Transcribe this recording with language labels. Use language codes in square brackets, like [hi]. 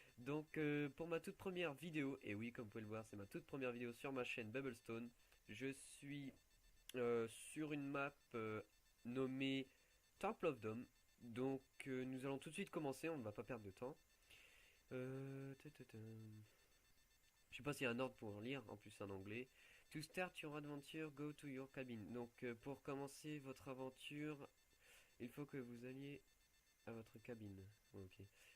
[fr] Donc pour ma toute première vidéo, et oui comme vous pouvez le voir c'est ma toute première vidéo sur ma chaîne Bubblestone, je suis sur une map nommée Temple of Doom. Donc nous allons tout de suite commencer, on ne va pas perdre de temps. Je sais pas s'il y a un ordre pour lire, en plus en anglais. [en] To start your adventure, go to your cabin. [fr] Donc pour commencer votre aventure, il faut que vous alliez à votre cabine. Ouais, ok.